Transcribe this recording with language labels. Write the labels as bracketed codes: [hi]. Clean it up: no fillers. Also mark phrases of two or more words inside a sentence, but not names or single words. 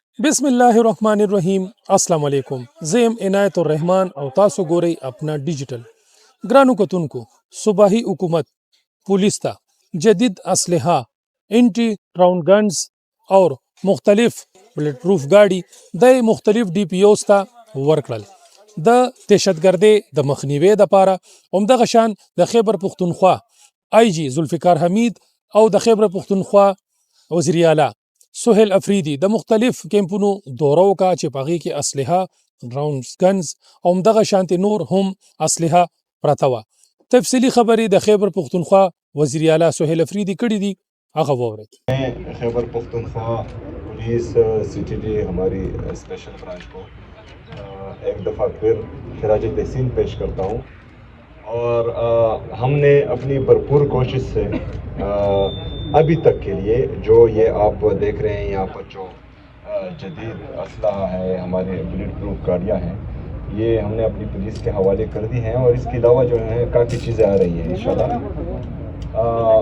[ar] بسم الله الرحمن الرحیم. السلام علیکم. [ps] زیم عنایت الرحمن او تاسو ګورئ اپنا ډیجیټل. ګرانو کتونکو، صوبائی حکومت پولیس تا [ur] جدید اسلحہ، انٹی راؤنڈ گنز اور مختلف بلٹ پروف گاڑی [ps] د مختلف ڈی پی اوز ته ورکړل د دهشتګردۍ د مخنیوي دپاره. همدغه شان د خیبر پښتونخوا آی جی ذوالفقار حمید او د خیبر پښتونخوا وزیر اعلی سہیل افریدی د مختلف کیمپونو دوره وکړه چې په هغې کې اسلحه، راؤنډ گنز او همدغه شانتې نور هم اسلحه پرته وه. تفصیلي خبرې د خیبر پښتونخوا وزیر اعلی سہیل افریدی کړي دي، هغه واورئ. [ur] خیبر پختونخوا پولیس سی ٹی ڈی ہماری اسپیشل برانچ کو ایک دفعہ پھر خراج تحسین پیش کرتا ہوں، اور ہم نے اپنی بھرپور کوشش سے ابھی تک کے لیے جو یہ آپ دیکھ رہے ہیں یہاں پر جو جدید اسلحہ ہے، ہمارے بلٹ پروف گاڑیاں ہیں، یہ ہم نے اپنی پولیس کے حوالے کر دی ہیں، اور اس کے علاوہ جو ہے کافی چیزیں آ رہی ہیں انشاءاللہ.